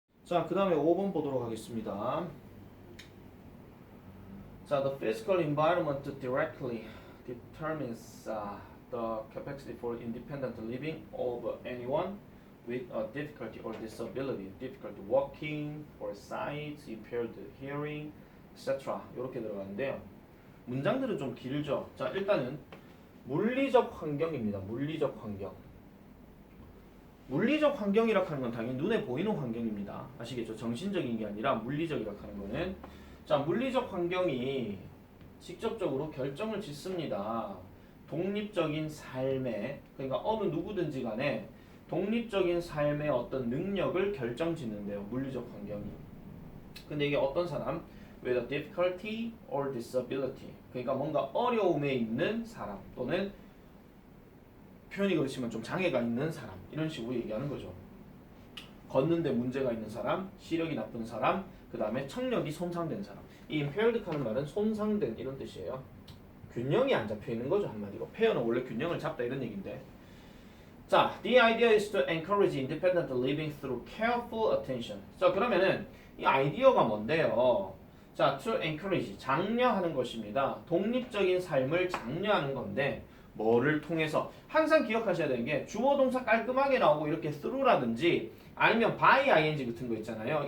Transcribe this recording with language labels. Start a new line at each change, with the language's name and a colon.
Korean: 자, 그 다음에 5번 보도록 하겠습니다.
English: 자, the physical environment directly determines the capacity for independent living of anyone with a difficulty or disability, difficulty walking, or sight, impaired hearing, etc.
Korean: 이렇게 들어가는데요. 문장들은 좀 길죠. 자, 일단은 물리적 환경입니다. 물리적 환경. 물리적 환경이라 하는 건 당연히 눈에 보이는 환경입니다. 아시겠죠? 정신적인 게 아니라 물리적이라 하는 거는 자, 물리적 환경이 직접적으로 결정을 짓습니다. 독립적인 삶에 그러니까 어느 누구든지 간에 독립적인 삶의 어떤 능력을 결정짓는데요. 물리적 환경이. 근데 이게 어떤 사람?
English: with a difficulty or disability.
Korean: 그러니까 뭔가 어려움에 있는 사람 또는 표현이 그렇지만 좀 장애가 있는 사람 이런 식으로 얘기하는 거죠. 걷는데 문제가 있는 사람, 시력이 나쁜 사람, 그 다음에 청력이 손상된 사람. 이 impaired 하는 말은 손상된 이런 뜻이에요. 균형이 안 잡혀 있는 거죠, 한마디로. 페어는 원래 균형을 잡다 이런 얘기인데.
English: 자, the idea is to encourage independent living through careful attention.
Korean: 자, 그러면은 이 아이디어가 뭔데요? 자,
English: to encourage,
Korean: 장려하는 것입니다. 독립적인 삶을 장려하는 건데 뭐를 통해서? 항상 기억하셔야 되는 게 주어 동사 깔끔하게 나오고 이렇게 through라든지 아니면 by ing 같은 거 있잖아요.